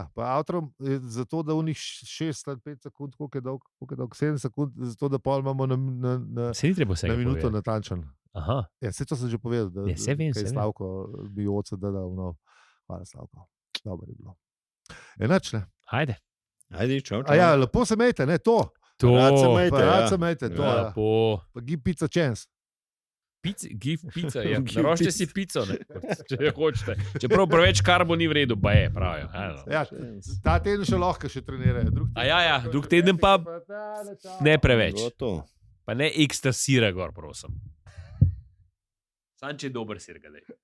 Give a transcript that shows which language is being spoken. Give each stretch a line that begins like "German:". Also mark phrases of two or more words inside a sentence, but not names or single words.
Slovenian: Pa outro je zato, da v njih 6 ali 5 sekund, koliko je dolg, 7 sekund, zato da pol imamo na minuto natančen. Aha. Ja, vse to sem že povedal, da je Slavko bil oce, da hvala Slavko. Dobro je bilo. Enač, ne? Ajde, čau. Ja, lepo se mejte, ne, to. Rad se mejte, to. Ja.
English: Pa give pizza chance. Give pizza,
Slovenian: ja. Naročite si pico, ne, če hočete. Čeprav preveč karbo ni v redu, pa je, pravijo. Ja, ta teden še lahko še trenirajo. Drug teden pa ne preveč. Pa ne ekstra sira gor, prosim. Sam če je dober sir, ga dej.